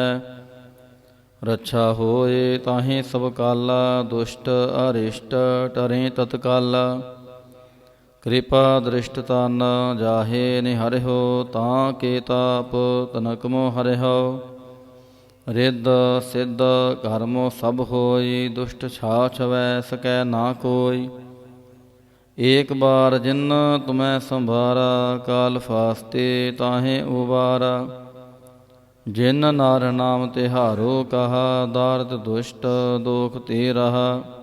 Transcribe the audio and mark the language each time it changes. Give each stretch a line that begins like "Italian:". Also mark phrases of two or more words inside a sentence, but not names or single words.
Braj: रक्षा होए ताहि सब काला, दुष्ट अरिष्ट टरे तत्काला। कृपा दृष्टता न जाहे निहरिहो, ताके ताप तनक मोह हरिहो। रिद्ध सिद्ध करमो सभ होई, दुष्ट छाछ वै सकै ना कोई। एक बार जिन तुमै संभारा, काल फासते ताहे उबारा। जिन नर नाम तिहारो कहा, दारद दुष्ट दोख ते रहा।